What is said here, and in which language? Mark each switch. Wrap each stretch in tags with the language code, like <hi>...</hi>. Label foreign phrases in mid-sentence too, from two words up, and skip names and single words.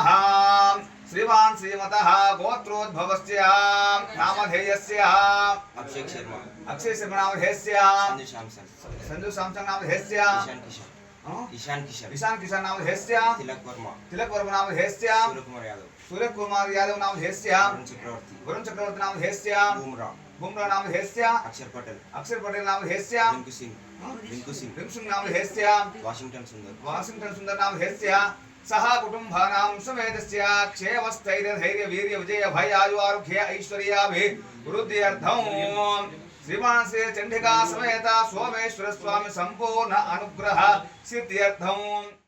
<sa>శ్రీమాన్ శ్రీమతః గోత్రోద్భవస్య నామధేయస్య అక్షయ్ శర్మ నామధేయస్య సంజు శాంసంగ్ నామధేయస్య ఇషాన్ కిషన్ నామధేయస్య తిలక్ వర్మ నామధేయస్య సూర్య కుమార్ యాదవ్ నామధేయస్య వరుణ్ చక్రవర్తి నామధేయస్య बुमराह नाम हेस्या अक्षर पटेल नाम हेस्या रिंकू सिंह नाम हेस्या वाशिंगटन सुंदर नाम हेस्या सह कुटुंबानां समेतस्य क्षेमस्थैर्य वीर्य विजय भय आयु आरोग्य ऐश्वर्याभिवृद्ध्यर्थं श्रीमान श्री चंडिका समेत सोमेश्वर स्वामी संपूर्ण अनुग्रह सिद्ध्यर्थं</sa>